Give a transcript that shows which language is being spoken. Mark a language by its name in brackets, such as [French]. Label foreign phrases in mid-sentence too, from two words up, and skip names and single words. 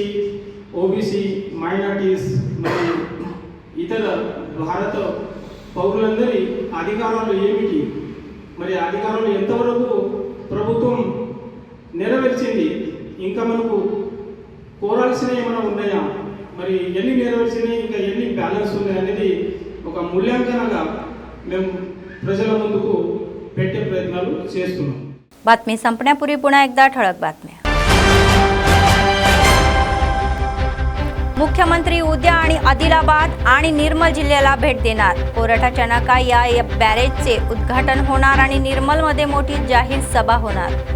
[English] OBC minorities [Telugu] మరియు ఇతర భారత పౌరులందరి అధికారాలు ఏమిటి, మరి అధికారాలు ఎంతవరకు ప్రభుత్వం నెరవేర్చింది, ఇంకా మనకు కోరాల్సినవి ఏమైనా ఉన్నాయా, మరి ఎన్ని నెరవేర్చినాయి, ఇంకా ఎన్ని బ్యాలెన్స్ ఉన్నాయి అనేది ఒక మూల్యాంకనంగా మేము ప్రజల ముందుకు పెట్టే ప్రయత్నాలు చేస్తున్నాం। [Marathi] बातमी संपण्यापूर्वी पुन्हा एकदा ठळक बातम्या। मुख्यमंत्री उद्या आणि आदिलाबाद आणि निर्मल जिल्ह्याला भेट देणार। कोरठाच्या नाका या बॅरेजचे उद्घाटन होणार आणि निर्मलमध्ये मोठी जाहीर सभा होणार।